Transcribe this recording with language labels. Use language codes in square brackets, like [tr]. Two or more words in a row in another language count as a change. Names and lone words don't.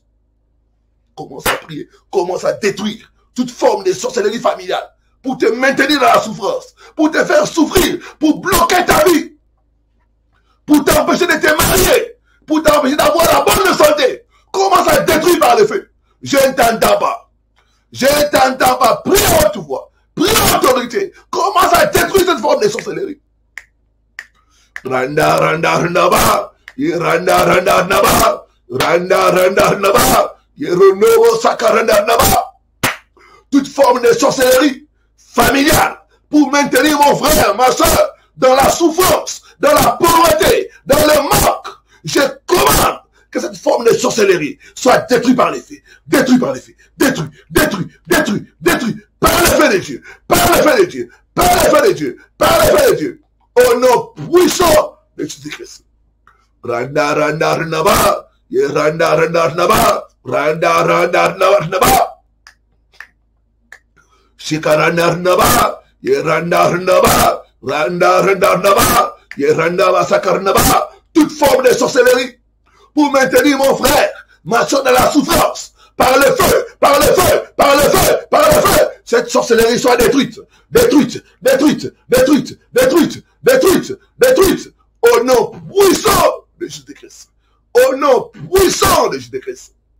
[fr] Commence à prier, commence à détruire toute forme de sorcellerie familiale pour te maintenir dans la souffrance, pour te faire souffrir, pour bloquer ta vie, pour t'empêcher de te marier, pour t'empêcher d'avoir la bonne santé. Commence à détruire par le feu. Je ne t'entends pas. Je ne t'entends pas. Prie en haute voix. Prie en autorité. Commence à détruire cette forme de sorcellerie. Randa, randa, randa, ba. Randa, randa, randa, ba. Randa, randa, naba. Yeronobo, sakaranda, naba. Toute forme de sorcellerie familiale pour maintenir mon frère, ma soeur, dans la souffrance, dans la pauvreté, dans le manque. Je commande que cette forme de sorcellerie soit détruite par les faits, détruite par les faits, détruite, détruite, détruite, détruite, par le feu de Dieu, par le feu de Dieu, par le feu de Dieu, par le feu de Dieu, au nom puissant de Jésus-Christ. Randa, randa, rnaba, randa, randa, rnaba, randa, randa, rnaba, shikaranda, rnaba, randa, rnaba, randa, randa, rnaba, randa, masakar, rnaba, toute forme de sorcellerie pour maintenir mon frère, ma soeur dans la souffrance, par le feu, par le feu, par le feu, par le feu, cette sorcellerie soit détruite, détruite, détruite, détruite, détruite, détruite, détruite, au nom puissant de Jésus-Christ, au nom puissant de Jésus-Christ.